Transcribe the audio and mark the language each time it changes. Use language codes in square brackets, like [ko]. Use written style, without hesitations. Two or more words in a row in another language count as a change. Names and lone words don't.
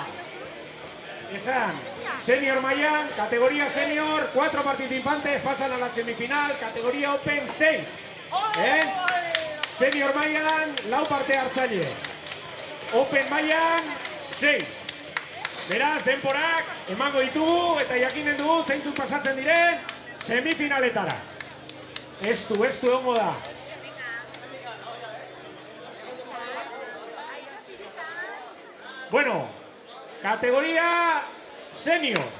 [eu] Esan, senior mailan, [es] categoría senior, 4 participantes pasan a la semifinal, categoría Open 6. [eu] Senior mailan, lau parte hartzaile. Open mailan, 6. Beraz, denborak emango ditugu eta jakinen dugu zeintzuk pasatzen diren semifinaletara. Estu egongo da. [es] Bueno, categoría senior.